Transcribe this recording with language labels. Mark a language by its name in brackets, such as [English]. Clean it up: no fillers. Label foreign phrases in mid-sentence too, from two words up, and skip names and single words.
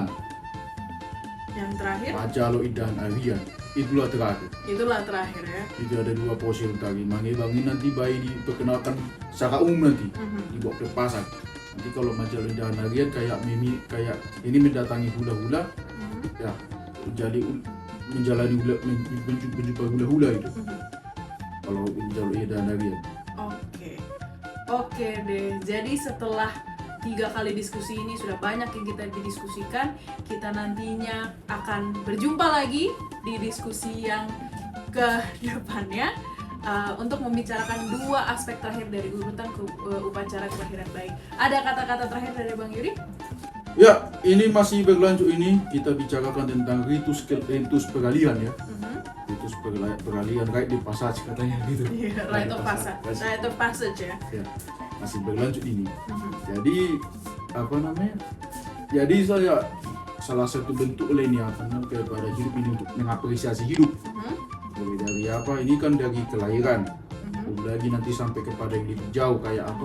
[Indonesian] yang terakhir Pacalo Idan Arian. Itulah terakhir ya. Itu ada 2 porsi tadi. Mangebang ini nanti bayi diperkenalkan secara umum nanti, dibawa ke pasar. Nanti kalau Pacalo Idan Arian kayak ini mendatangi hula-hula, ya jadi menjumpa hula-hula itu. Kalau Pacalo Idan Arian. Oke deh. Jadi setelah 3 kali diskusi ini sudah banyak yang kita didiskusikan. Kita nantinya akan berjumpa lagi di diskusi yang ke depannya untuk membicarakan 2 aspek terakhir dari urutan upacara kelahiran bayi. Ada kata-kata terakhir dari Bang Yuri? Ya, ini masih berlanjut ini kita bicarakan tentang ritus peralihan ya. Ritus peralihan kayak di passage katanya gitu. [English] Rite of passage [Indonesian] ya. Ya, masih berlanjut ini. Jadi apa namanya? Jadi saya salah satu bentuk lainnya kepada hidup ini untuk mengapresiasi hidup. Mulai dari apa? Ini kan dari kelahiran. Belum lagi nanti sampai kepada yang lebih jauh kayak apa?